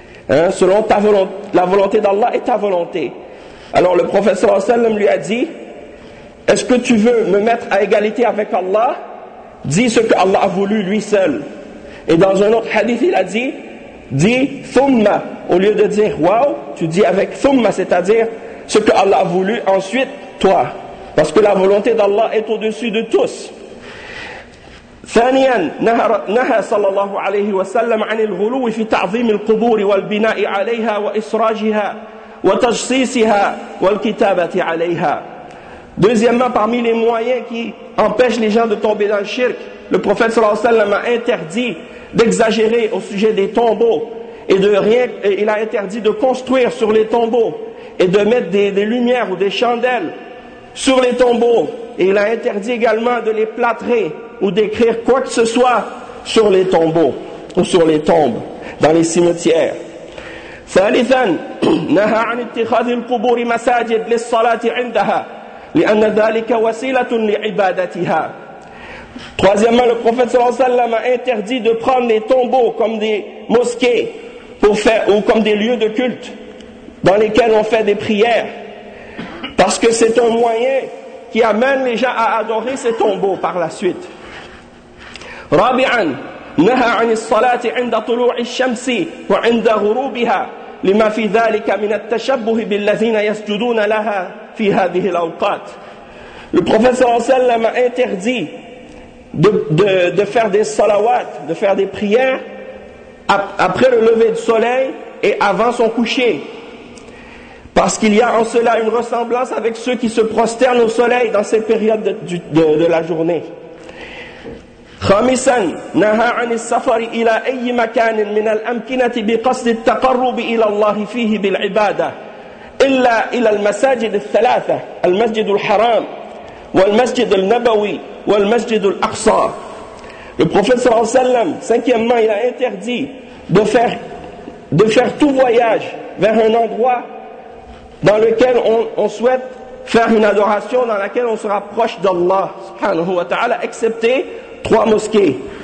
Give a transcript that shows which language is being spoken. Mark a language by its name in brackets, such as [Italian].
[French] Hein, selon ta volonté, la volonté d'Allah et ta volonté. » Alors le prophète sallallahu alayhi wa sallam lui a dit « est-ce que tu veux me mettre à égalité avec Allah ? Dis ce que Allah a voulu lui seul. » Et dans un autre hadith il a dit « dis thumma » au lieu de dire « waouh », tu dis avec « thumma » c'est-à-dire « ce que Allah a voulu ensuite » toi, parce que la volonté d'Allah est au-dessus de tous. [Arabic] ثانياً نهى صلى الله عليه وسلم عن الغلو في تعظيم القبور والبناء عليها وإسراجها وتجسيسها والكتابة عليها. [French] Deuxièmement, parmi les moyens qui empêchent les gens de tomber dans le shirk, le prophète صلى الله عليه وسلم a interdit d'exagérer au sujet des tombeaux et de rien. Et il a interdit de construire sur les tombeaux et de mettre des lumières ou des chandelles sur les tombeaux, et il a interdit également de les plâtrer ou d'écrire quoi que ce soit sur les tombeaux ou sur les tombes dans les cimetières. [Arabic] ثالثا نهى عن اتخاذ القبور مساجد للصلاة عندها لأن ذلك وسيلة لعبادتها. [French] Troisièmement, le prophète sallallahu alayhi wa sallam a interdit de prendre les tombeaux comme des mosquées pour faire, ou comme des lieux de culte dans lesquels on fait des prières, parce que c'est un moyen qui amène les gens à adorer ces tombeaux par la suite. [Arabic] رابعا نهى عن الصلاة عند طلوع الشمس وعند غروبها لما في ذلك من التشبه بالذين يسجدون لها في هذه الأوقات. [French] Le prophète sallallahu alayhi wa sallam a interdit de faire des salawat, de faire des prières après le lever du soleil et avant son coucher, parce qu'il y a en cela une ressemblance avec ceux qui se prosternent au soleil dans ces périodes de la journée. [Arabic] خامسا نهى عن السفر الى اي مكان من الامكنه بقصد التقرب الى الله فيه بالعباده الا الى المساجد الثلاثه المسجد الحرام والمسجد النبوي والمسجد الاقصى. [French] Le prophète صلى الله عليه وسلم, cinquièmement, il a interdit de faire tout voyage vers un endroit dans lequel on souhaite faire une adoration, dans laquelle on se rapproche d'Allah subhanahu wa ta'ala, excepté trois mosquées.